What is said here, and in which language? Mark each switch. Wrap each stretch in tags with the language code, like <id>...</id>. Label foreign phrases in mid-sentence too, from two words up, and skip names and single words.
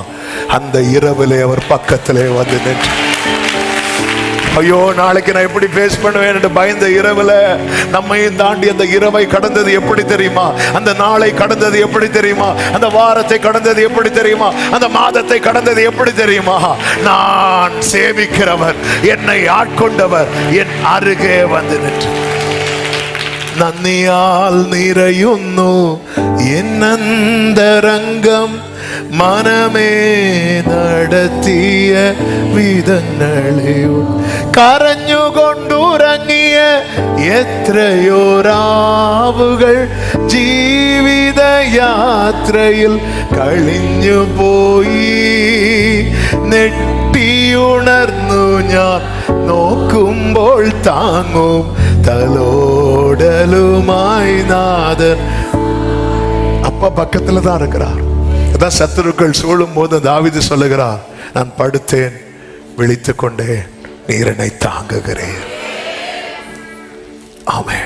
<ta>அந்த இரவிலே அவர் பக்கத்திலே வந்து நின்று, ஐயோ நாளைக்கு நான் எப்படி ஃபேஸ் பண்ணுவேன் என்று பயந்த இரவுல நம்மையும் தாண்டி அந்த இரவை கடந்தது எப்படி தெரியுமா? அந்த நாளை கடந்தது எப்படி தெரியுமா? அந்த வாரத்தை கடந்தது எப்படி தெரியுமா? அந்த மாதத்தை கடந்தது எப்படி தெரியுமா? நான் சேவிக்கிறவர், என்னை ஆட்கொண்டவர் என் அருகே வந்து நின்று</ta> <ml>നന്ദിയാൽ നിറയുന്നു എന്നന്തരംഗം മനമേ നടത്തിയ വിധങ്ങളെ കരഞ്ഞുകൊണ്ടുറങ്ങിയ എത്രയോ രാവുകൾ ജീവിതയാത്രയിൽ കഴിഞ്ഞുപോയി. നെട്ടിയുണർന്നു ഞാൻ നോക്കുമ്പോൾ താങ്ങും</ml> <ta>தலோடலுமாய் நாதன் அப்பா பக்கத்துல தான் இருக்கிறார். அதான் சத்துருக்கள் சூழும் போது தாவீது சொல்லுகிறார், நான் படுத்தேன் விழித்துக் கொண்டேன், நீர் என்னை தாங்குகிறேன். ஆமென்.</ta>